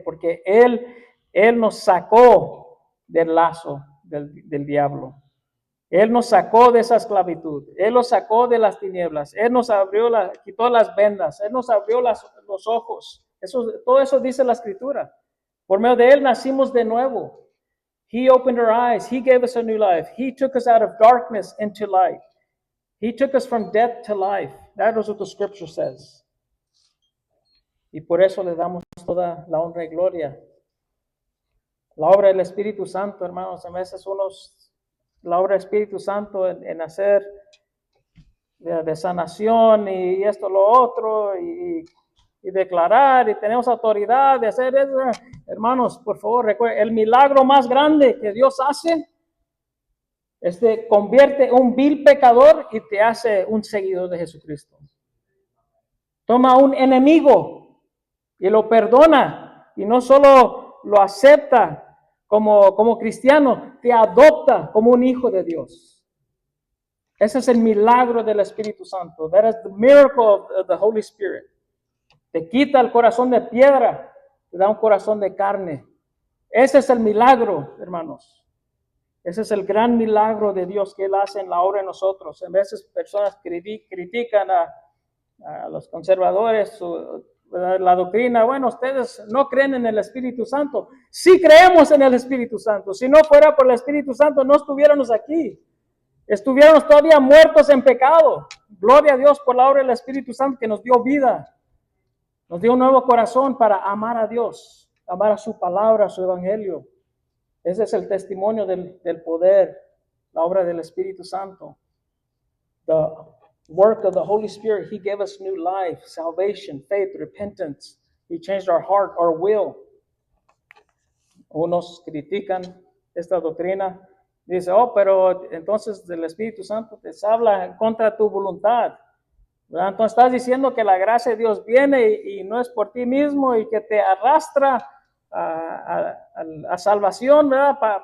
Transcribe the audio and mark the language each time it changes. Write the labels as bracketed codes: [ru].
[es] Porque Él nos sacó del lazo del diablo. Él nos sacó de esa esclavitud. Él nos sacó de las tinieblas. Él nos quitó las vendas. Él nos abrió los ojos. Todo eso dice la Escritura. Por medio de Él nacimos de nuevo. [en] He opened our eyes. He gave us a new life. He took us out of darkness into light. He took us from death to life. That is what the scripture says. [es] Y por eso le damos toda la honra y gloria. La obra del Espíritu Santo, hermanos, a veces la obra del Espíritu Santo en hacer de sanación y esto, lo otro, y declarar, y tenemos autoridad de hacer eso. Hermanos, por favor, recuerden, el milagro más grande que Dios hace convierte un vil pecador y te hace un seguidor de Jesucristo. Toma un enemigo y lo perdona, y no solo lo acepta como cristiano, te adopta como un hijo de Dios. Ese es el milagro del Espíritu Santo. [en] That is the miracle of the Holy Spirit. [es] Te quita el corazón de piedra, te da un corazón de carne. Ese es el milagro, hermanos. Ese es el gran milagro de Dios que Él hace en la obra de nosotros. En veces personas critican a los conservadores, la doctrina, bueno, ustedes no creen en el Espíritu Santo. Sí creemos en el Espíritu Santo. Si no fuera por el Espíritu Santo, no estuviéramos aquí. Estuviéramos todavía muertos en pecado. Gloria a Dios por la obra del Espíritu Santo que nos dio vida. Nos dio un nuevo corazón para amar a Dios, amar a su palabra, a su evangelio. Ese es el testimonio del poder, la obra del Espíritu Santo. [en] The work of the Holy Spirit, He gave us new life, salvation, faith, repentance. He changed our heart, our will. [es] Unos critican esta doctrina. Dice, oh, pero entonces el Espíritu Santo te habla contra tu voluntad. ¿Verdad? Entonces estás diciendo que la gracia de Dios viene y no es por ti mismo y que te arrastra a salvación, ¿verdad?